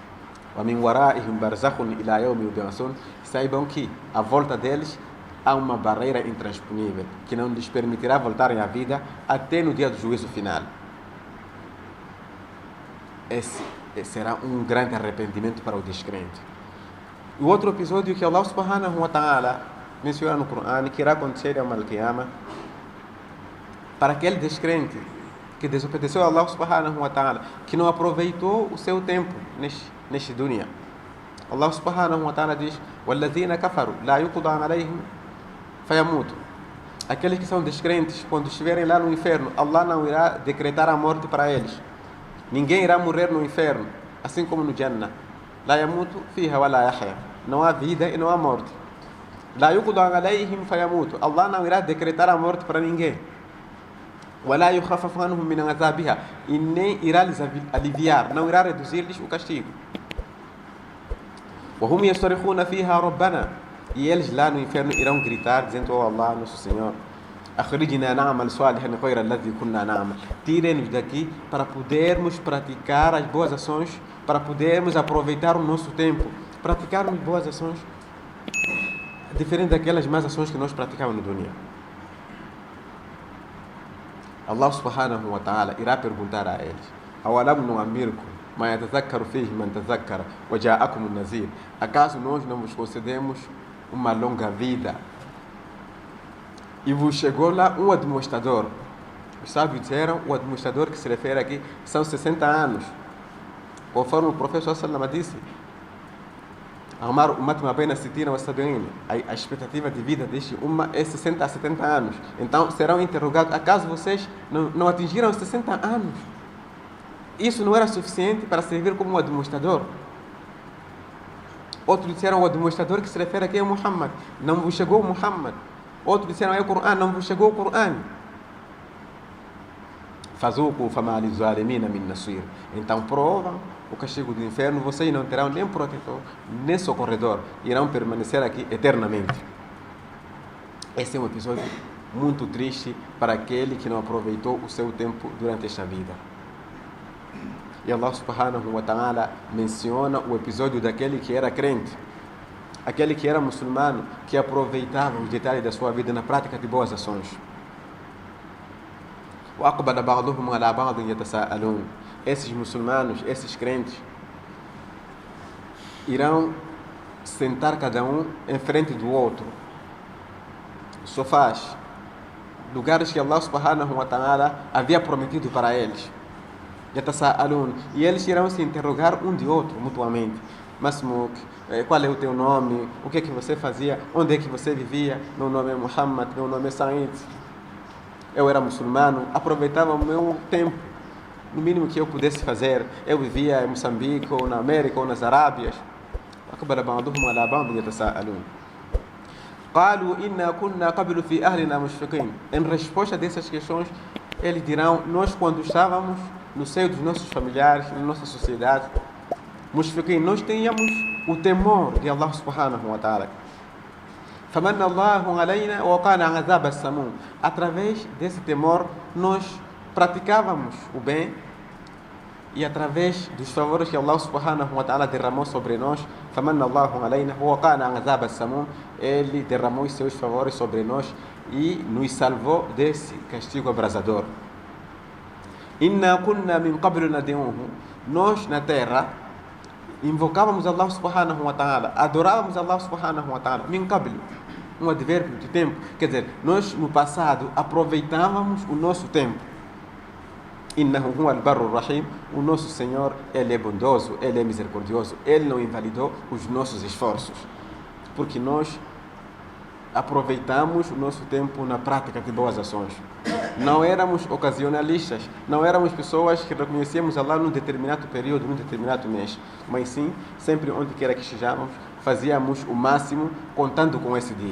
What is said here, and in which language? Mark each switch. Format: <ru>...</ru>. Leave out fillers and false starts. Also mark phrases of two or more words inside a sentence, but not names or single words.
<pt>Saibam que à volta deles há uma barreira intransponível que não lhes permitirá voltarem à vida até no dia do juízo final. Esse será um grande arrependimento para o descrente. O outro episódio que Allah</pt> <ar>سبحانه وتعالى</ar> <pt>menciona no Corão, que irá acontecer ao Al-Qiyamah, para aquele descrente que desobedeceu a Allah</pt> <ar>سبحانه وتعالى,</ar> <pt>que não aproveitou o seu tempo neste dunya. Allah</pt> <ar>سبحانه وتعالى</ar> <pt>diz:</pt> <ar>وَالَّذِينَ كَفَرُوا لَا يُقْضَى عَلَيْهِمْ فَيَمُوتُوا.</ar> <pt>Aqueles que são descrentes, quando estiverem lá no inferno, Allah não irá decretar a morte para eles. Ninguém irá morrer no inferno, assim como no Jannah.</pt> <ar>لَا يَمُوتُ فِيهَا وَلَا يَحْيَا.</ar> <pt>Não há vida e não há morte.</pt> <ar>لَا يُقْضَى عَلَيْهِمْ فَيَمُوتُوا.</ar> <pt>Allah não irá decretar a morte para ninguém.</pt> <ar>وَلَا يُخَفَّفُ عَنْهُمْ مِنْ عَذَابِهَا.</ar> <pt>E nem irá lhes aliviar, não irá reduzir-lhes o castigo.</pt> <ar>وهم يصرخون فيها ربنا.</ar> <pt>E eles lá no inferno irão gritar, dizendo: oh Allah, nosso Senhor,</pt> <ar>أخرجنا نعمل صالحا غير الذي كنا نعمل.</ar> <pt>Tirem-nos daqui para podermos praticar as boas ações, para podermos aproveitar o nosso tempo, praticarmos boas ações, diferente daquelas más ações que nós praticamos no dunya. Allah</pt> <ar>سبحانه وتعالى</ar> <pt>irá perguntar a eles:</pt> <ar>أولم نعمركم ما يتذكر فيه من تذكر وجاءكم النذير.</ar> <pt>Acaso nós não vos concedemos uma longa vida e vos chegou lá um administrador? Os sábios disseram: o administrador que se refere aqui são 60 anos. Conforme o professor Salama disse, a expectativa de vida deste umma é 60 a 70 anos. Então serão interrogados: acaso vocês não atingiram 60 anos? Isso não era suficiente para servir como um administrador? Outros disseram: o administrador que se refere aqui é Muhammad, não vos chegou o Muhammad. Outros disseram: é o Corão, não vos chegou o Corão.</pt> <ar>فذوقوا فما للظالمين من نصير.</ar> <pt>Então provam o castigo do inferno, vocês não terão nem protetor, nem socorredor, irão permanecer aqui eternamente. Esse é um episódio muito triste para aquele que não aproveitou o seu tempo durante esta vida. E Allah</pt> <ar>سبحانه وتعالى</ar> <pt>menciona o episódio daquele que era crente, aquele que era muçulmano, que aproveitava os detalhes da sua vida na prática de boas ações.</pt> <ar>وَأَقْبَلَ بَعْضُهُمْ عَلَى بَعْضٍ يَتَسَاءَلُونَ.</ar> <pt>Esses muçulmanos, esses crentes, irão sentar cada um em frente do outro. Sofás, lugares que Allah</pt> <ar>سبحانه وتعالى</ar> <pt>havia prometido para eles.</pt> <ar>يَتَسَاءَلُونَ.</ar> <pt>E eles irão se interrogar um de outro mutuamente. Masmuk, qual é o teu nome? O que é que você fazia? Onde é que você vivia? Meu nome é Muhammad, meu nome é Said. Eu era muçulmano, aproveitava o meu tempo, no mínimo que eu pudesse fazer. Eu vivia em Moçambique, ou na América, ou nas Arábias.</pt> <ar>أقبل بعضهم على بعض يتساءلون. قالوا إنا كنا قبل في أهلنا مشفقين.</ar> <pt>Em resposta dessas questões, eles dirão: nós, quando estávamos no seio dos nossos familiares, na nossa sociedade, mushfiqin, nós tínhamos o temor de Allah</pt> <ar>سبحانه وتعالى. فَمَنَّ اللَّهُ عَلَيْنَا وَقَانَ عَذَابَ السَّمُومِ.</ar> <pt>Através desse temor, nós praticávamos o bem, e através dos favores que Allah</pt> <ar>سبحانه وتعالى</ar> <pt>derramou sobre nós,</pt> <ar>فَمَنَّ اللَّهُ عَلَيْنَا وَقَانَ عَذَابَ السَّمُومِ,</ar> <pt>Ele derramou os seus favores sobre nós e nos salvou desse castigo abrasador.</pt> <ar>إِنَّا كُنَّا مِنْ قَبْلُ نَدْعُوهُ.</ar> <pt>Nós na terra invocávamos Allah</pt> <ar>سبحانه وتعالى,</ar> <pt>adorávamos Allah</pt> <ar>سبحانه وتعالى. من قبل,</ar> <pt>um advérbio de tempo, quer dizer, nós no passado aproveitávamos o nosso tempo.</pt> <ar>إنه هو البر الرحيم.</ar> <pt>O nosso Senhor, Ele é bondoso, Ele é misericordioso, Ele não invalidou os nossos esforços, porque nós aproveitamos o nosso tempo na prática de boas ações. Não éramos ocasionalistas, não éramos pessoas que reconhecíamos Allah num determinado período, num determinado mês, mas sim, sempre onde quer que estejamos, fazíamos o máximo contando com esse dia.</pt>